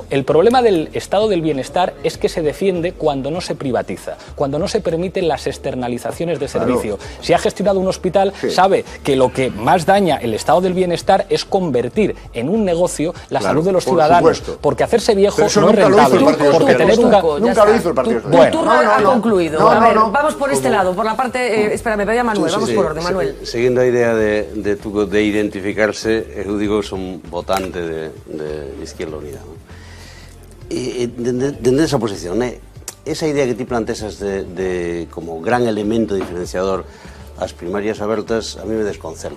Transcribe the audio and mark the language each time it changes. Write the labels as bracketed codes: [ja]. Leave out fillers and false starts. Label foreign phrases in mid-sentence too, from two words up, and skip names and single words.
[es] El problema del estado del bienestar es que se defiende cuando no se privatiza, cuando no se permiten las externalizaciones de servicio. Claro. Si ha gestionado un hospital, sabe que lo que más daña el estado del bienestar es convertir en un negocio la salud de los ciudadanos, porque hacerse viejo no es rentable. Porque tener nunca lo hizo el Partido Socialista. Tu turno ha concluido. A ver, vamos por este lado, por la parte... espera, me pedía Manuel, vamos por orden, Manuel. [gl] Seguindo a idea de identificarse, eu digo que son votante de Izquierda Unida. E dende esa posición, esa idea que ti plantexas de como gran elemento diferenciador as primarias abertas, a mí me desconcerta.